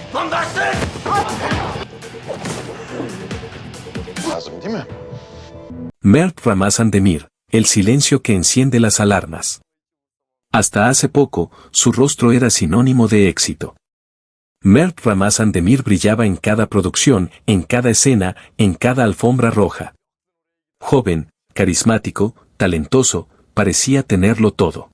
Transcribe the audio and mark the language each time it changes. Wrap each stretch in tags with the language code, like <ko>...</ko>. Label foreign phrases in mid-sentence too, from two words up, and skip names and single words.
<tr>Lazım değil mi?</tr> <es>Mert Ramazan Demir, el silencio que enciende las alarmas. Hasta hace poco, su rostro era sinónimo de éxito. Mert Ramazan Demir brillaba en cada producción, en cada escena, en cada alfombra roja. Joven, carismático, talentoso, parecía tenerlo todo.</es>